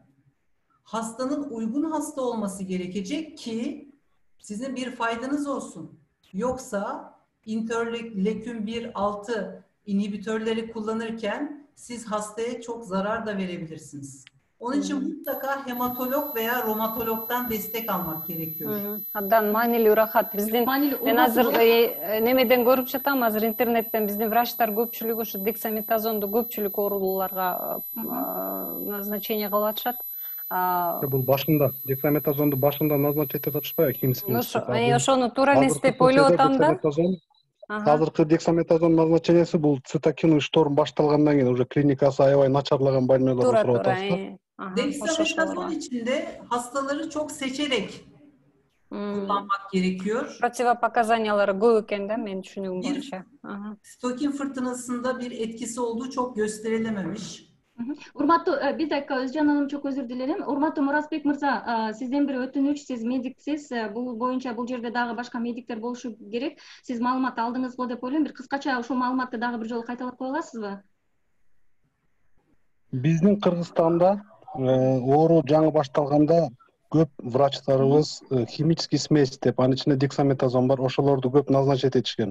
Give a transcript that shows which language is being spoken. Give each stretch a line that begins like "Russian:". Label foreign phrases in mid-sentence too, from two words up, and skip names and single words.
Turkish: Hastanın uygun hasta olması gerekecek ki sizin bir faydanız olsun. Yoksa interleukin 1-6 inhibitörleri kullanırken siz hastaya çok zarar da verebilirsiniz. Onun için mutlaka hematolog veya romatologdan destek almak gerekiyor.
Kyrgyz: Абдан маанилүү рахат. Мен азыр немеден көрүп жатам, азыр интернеттен биздин врачтар көпчүлүгү ушу дексаметазонду көпчүлүк ооруларга назначение кылып атышат. Бул башында дексаметазонду башында назначить этип атышпайбы химический? Ошону туура эмес деп ойлоп атам да. Азыркы дексаметазон назначениясы бул
Russian: цитокиновый шторм
Kyrgyz: башталгандан кийин уже клиникасы аябай начарлаган больнойлорду сурап атабыз.
Turkish: Dexametazon içinde hastaları çok seçerek kullanmak gerekiyor.
Kyrgyz: Противопоказаниялары көп экен да, менин түшүнүгүм боюнча.
Turkish: Stokin fırtınasında bir etkisi olduğu çok gösterilememiş. Bir dakika Özcan Hanım, çok özür dilerim.
Kyrgyz: Урматтуу Мурасбек Мирза, сизден бир өтүнүч, сиз медиксиз, бу боюнча bu жерде дагы башка медиктер болушу керек. Siz маалымат алдыңыз го деп ойлойм. Бир кыскача ушул маалыматты дагы бир жолу кайталап кое аласызбы? Биздин Кыргызстанда оору жаңы башталганда көп врачтарыбыз
Russian: химический смесь
Kyrgyz: деп, анын ичинде дексаметазон бар, ошолорду көп назначить этишкен.